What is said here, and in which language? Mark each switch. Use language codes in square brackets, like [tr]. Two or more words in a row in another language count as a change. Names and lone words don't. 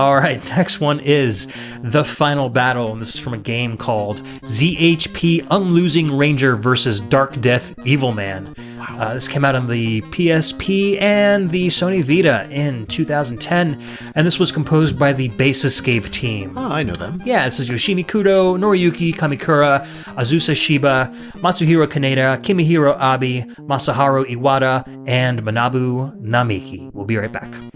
[en] All right, next one is The Final Battle, and this is from a game called ZHP Unlosing Ranger versus Dark Death Evil Man. Wow. This came out on the PSP and the Sony Vita in 2010, and this was composed by the Base Escape team. Oh, I know them. Yeah, this is Yoshimi Kudo, Noriyuki Kamikura, Azusa Shiba, Matsuhiro Kaneda, Kimihiro Abe, Masaharu Iwata, and Manabu Namiki. We'll be right back.